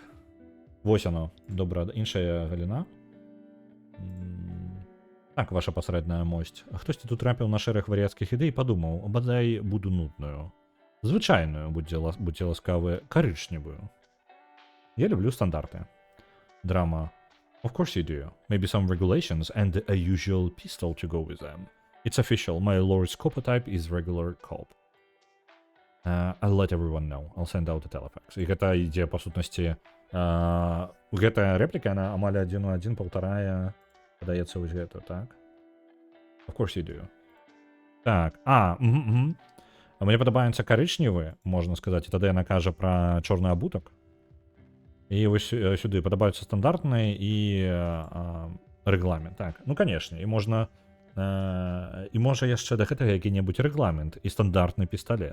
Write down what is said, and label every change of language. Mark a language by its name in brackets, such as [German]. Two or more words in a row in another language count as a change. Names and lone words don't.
[Belarusian] Вось оно. Добра, іншая галіна. Так, ваша пасрэдная мосць. Хтосьці тут трапіў на шэраг вар'яцкіх ідэй і падумаў, бадай буду нудную. Звычайную, будьце ласкавы, карычневую. Я люблю стандарты. Драма. [English] Of course you do. Maybe some regulations and a usual pistol to go with them. It's official. My lord's copotype is regular cop. I'll let everyone know. I'll send out a telefax. [Belarusian] І гэта ідзе, па сутнасці, гэтая рэпліка, яна амаль 1:1 паўтарае, падаецца, вось гэта, так? [English] Of course you do. [Belarusian] Так, мне падабаецца карычневы, можна сказаць, і тады яна кажа пра чорны абутак. І вось сюды падабаюцца стандартныя і рэгламент. Так, ну, канешне, і можна... І можа яшчэ да гэтага які-небудзь рэгламент і стандартны пісталет.